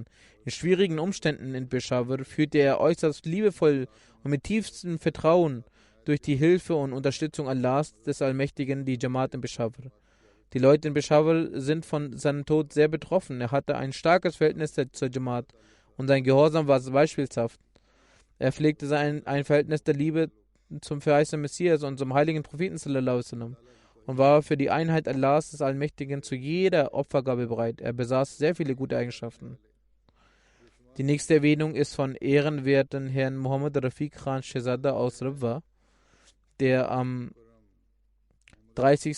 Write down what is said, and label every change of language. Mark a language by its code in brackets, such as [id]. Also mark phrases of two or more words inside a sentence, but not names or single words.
[de] In schwierigen Umständen in Peshawar führte er äußerst liebevoll und mit tiefstem Vertrauen durch die Hilfe und Unterstützung Allahs des Allmächtigen die Jamaat in Peshawar. Die Leute in Peshawar sind von seinem Tod sehr betroffen. Er hatte ein starkes Verhältnis zur Jamaat und sein Gehorsam war beispielhaft. Er pflegte ein Verhältnis der Liebe zum verheißenen Messias und zum heiligen Propheten [ar] صلى الله عليه وسلم [de] und war für die Einheit Allahs des Allmächtigen zu jeder Opfergabe bereit. Er besaß sehr viele gute Eigenschaften. Die nächste Erwähnung ist von ehrenwerten Herrn Muhammad Rafiq Khan Shehzada aus Rabwa, der am 30.